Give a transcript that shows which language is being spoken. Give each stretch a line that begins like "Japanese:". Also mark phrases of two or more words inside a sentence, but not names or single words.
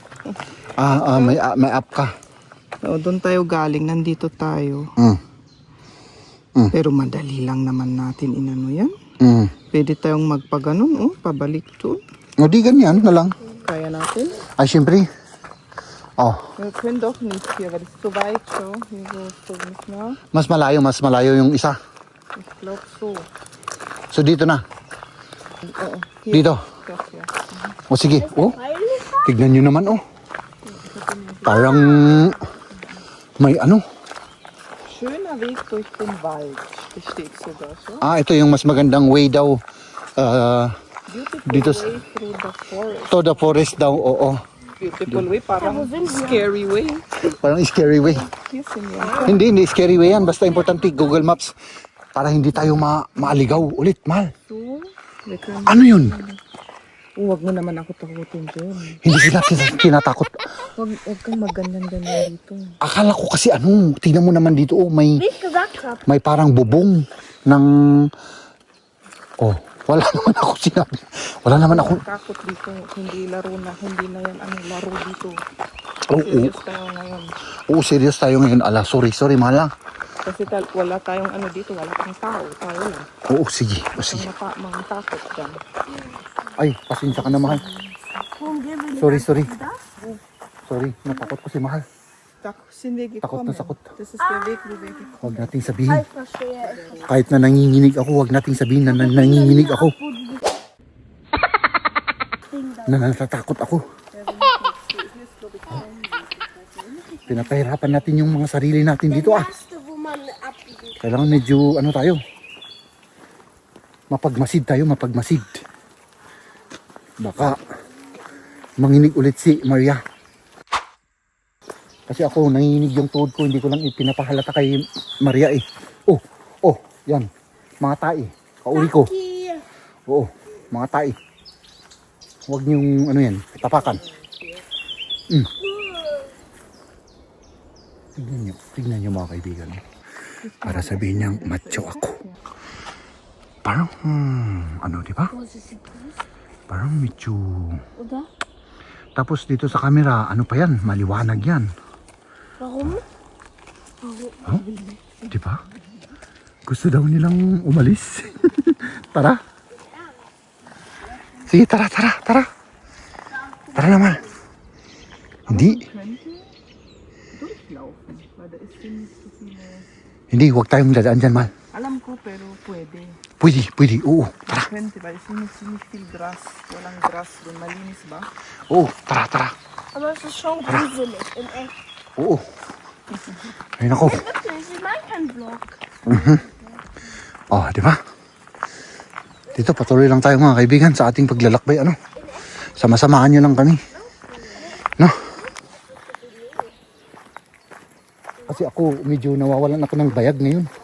Filipino: May app ka. So, doon tayo galing, nandito tayo. Pero madali lang naman natin inano yan. Pwede tayong magpaganon, pabalik doon. O di ganyan na lang. Kaya natin. Ay, syempre. Oh,
German: Wir können doch nicht hier, weil es zu weit so. Hier so nicht mehr.
Filipino: mas malayo yung isa.
German: Ich glaube so.
Filipino: So dito na. Oo.
German: Hier.
Filipino: Dito.
German: Doch, ja.
Filipino: O sige. Oh, tignan nyo naman oh. Parang may ano.
German: Schöner Weg durch den Wald. Das steht sogar so.
Filipino: Ito yung mas magandang way daw.
English: Beautiful
Filipino: Dito
English: way through the forest. To the forest daw, oo. Beautiful way, parang scary way. Parang scary way. Yes,
Filipino: yan. Hindi
English: scary way
Filipino: yan. Basta importante Google Maps. Para hindi tayo maaligaw ulit, mahal.
German: So, wir können...
Filipino: Ano yun? Huwag mo naman ako takutin dyan. Hindi sila tinatakot. Huwag kang magganyan-ganyan dito. Akala ko kasi tingnan mo naman dito,
German: Wie ich gesagt habe.
Filipino: may parang bubong ng... Oh, wala naman ako sinabi. Wala naman ako... Takot dito, hindi laro na, hindi na yan laro dito. Oo, Serious tayo ngayon. oo, serious tayo ngayon. Sorry, mahal lang. Kasi wala tayong dito, wala pang tao, tayo lang. Oo, sige. Sige. Mga takot dyan. Ay, pasensya ka na, mahal.
German: Warum gehen wir nicht
English: Sorry,
German: einfach
English: sorry.
German: da?
Filipino: Sorry, natakot ko si mahal. Hindi Takot
German: gekommen.
Filipino: na takot.
German: Das ist der Weg, wo wir gekommen.
Filipino: Huwag nating sabihin.
German: Ich verstehe es.
Filipino: Kahit na nanginginig ako, huwag nating sabihin na nanginginig ako. Na natatakot ako. Pinapahirapan natin yung mga sarili natin dito
German: Erste, wo man abbiegt.
Filipino: Kailangan medyo tayo. Mapagmasid. Baka manginig ulit si Maria. Kasi ako nanginginig yung tuhod ko, hindi ko lang ipinapahalata kay Maria eh. Oh, yan. Mga tae. Kauli ko.
German: Hier.
Filipino: Oo, mga tae. Huwag niyong yan, tapakan. Tignan niyo mga kaibigan. Para sabihin niyang macho ako. Parang, di ba?
German: Wo ist die Brief?
Filipino: Parang medyo...
German: Oder?
Filipino: Tapos dito sa camera, ano pa yan? Maliwanag yan.
German: Warum?
Filipino: Oh, di ba? Gusto daw nilang umalis. Tara. Sige, tara. Tara naman. Hindi.
German: Durchlaufen, weil da ist ziemlich so viele...
Filipino: Hindi, huwag tayong dadaan dyan, mahal. Alam ko, pero pwede. Pwede. Oo, tara.
German: Könnte, weil es ist ziemlich viel Gras.
Filipino: Walang Gras doon, malinis ba? Oo, tara.
German: Aber es ist schon gruselig, in echt.
Filipino: Oo. Ayun ako.
German: Wirklich, ich meine keinen Vlog.
Filipino: Oh, di ba? Dito, patuloy lang tayo mga kaibigan sa ating paglalakbay. Sama-samahan nyo lang kami. No? Kasi ako, medyo nawawalan ako ng bayag ngayon.